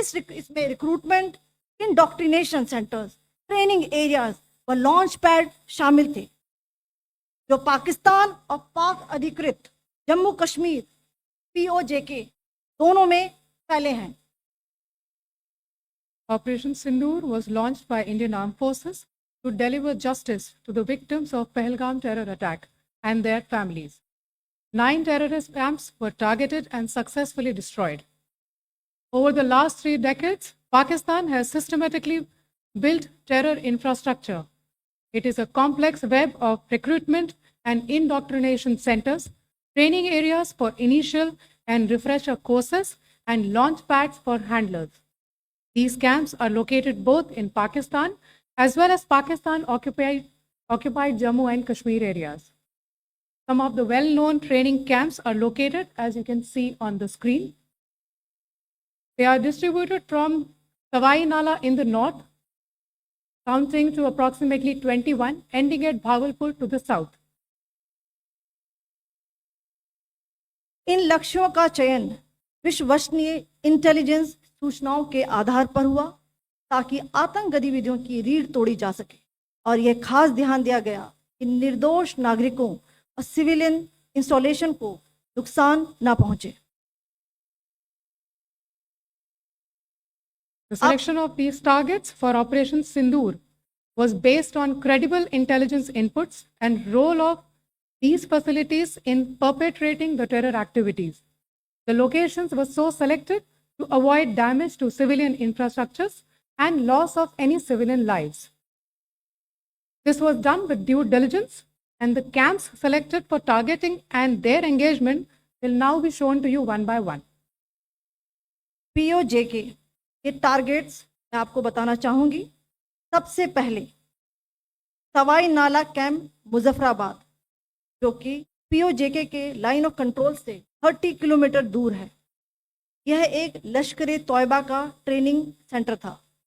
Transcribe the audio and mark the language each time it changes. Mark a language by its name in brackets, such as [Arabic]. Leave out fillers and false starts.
[Hindi] इसमें recruitment, indoctrination centres, training areas व launch pad शामिल थे, जो पाकिस्तान और पाक अधिकृत जम्मू कश्मीर POJK दोनों में फैले हैं। [English] Operation Sindoor was launched by Indian Armed Forces to deliver justice to the victims of Pahalgam terror attack and their families. 9 terrorist camps were targeted and successfully destroyed. Over the last 3 decades, Pakistan has systematically built terror infrastructure. It is a complex web of recruitment and indoctrination centers, training areas for initial and refresher courses, and launch pads for handlers. These camps are located both in Pakistan as well as Pakistan-occupied Jammu and Kashmir areas. Some of the well-known training camps are located, as you can see on the screen. They are distributed from Sawai Nala in the north, counting to approximately 21, ending at Bhagalpur to the south. इन लक्ष्यों का चयन विश्वसनीय intelligence सूचनाओं के आधार पर हुआ ताकि आतंक गतिविधियों की रीढ़ तोड़ी जा सके, और यह खास ध्यान दिया गया कि निर्दोष नागरिकों और सिविलियन इंस्टॉलेशन को नुकसान न पहुंचे। The selection of these targets for Operation Sindoor was based on credible intelligence inputs and role of these facilities in perpetrating the terror activities. The locations were so selected to avoid damage to civilian infrastructures and loss of any civilian lives. This was done with due diligence, and the camps selected for targeting and their engagement will now be shown to you one by one. [Hindi] POJK ये targets मैं आपको बताना चाहूंगी। सबसे पहले सवाई नाला camp Muzaffarabad, जो कि POJK के लाइन ऑफ कंट्रोल से 30 किलोमीटर दूर है। यह एक लश्कर तोयबा का ट्रेनिंग सेंटर था।